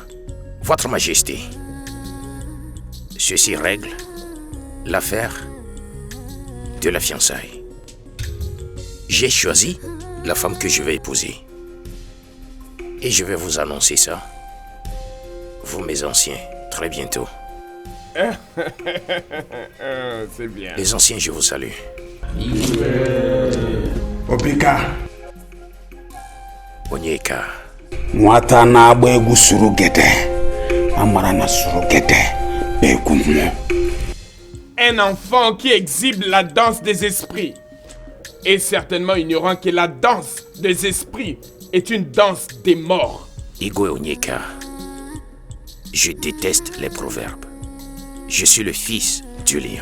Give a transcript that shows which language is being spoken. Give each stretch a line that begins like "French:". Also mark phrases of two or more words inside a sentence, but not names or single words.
French: Votre Majesté, ceci règle l'affaire de la fiançaille. J'ai choisi la femme que je vais épouser. Et je vais vous annoncer ça, vous mes anciens, très bientôt. C'est bien. Les anciens, je vous salue. Obika, Onyeka,
Igbo: nwata na-agba egwu suru gede, amara na suru gede, egwu mmụọ.
French: Un enfant qui exhibe la danse des esprits est certainement ignorant que la danse des esprits est une danse des morts. Igwe Onyeka, je déteste les proverbes. Je suis le fils du lion.